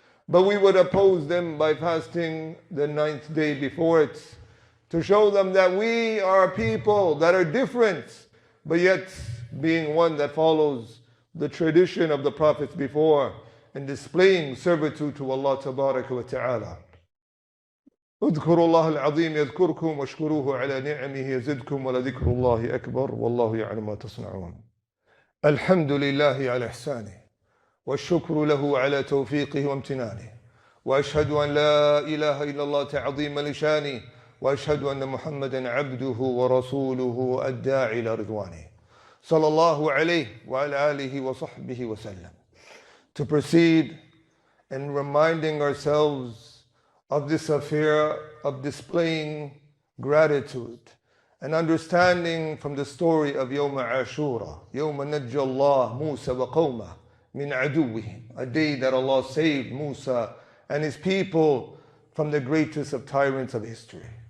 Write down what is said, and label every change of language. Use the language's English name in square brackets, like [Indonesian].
[English] But we would oppose them by fasting the 9th day before it, to show them that we are people that are different, but yet being one that follows the tradition of the prophets before and displaying servitude to Allah Tabaraka wa Ta'ala. [Arabic] اذكروا الله العظيم يذكركم واشكروه على نعمه يزدكم ولذكر الله أكبر والله يعلم ما تصنعون. الحمد لله على إحسانه والشكر له على توفيقه وامتنانه وأشهد أن لا إله إلا الله تعظيم لشانه وأشهد أن محمدا عبده ورسوله الداعي إلى رضوانه صلى الله عليه وعلى آله وصحبه وسلم. [English] To proceed in reminding ourselves of this affair of displaying gratitude and understanding from the story of Yawm Ashura, [Arabic] Yawm Najja Allah Musa wa qawmah min aduwwihim, [English] a day that Allah saved Musa and his people from the greatest of tyrants of history,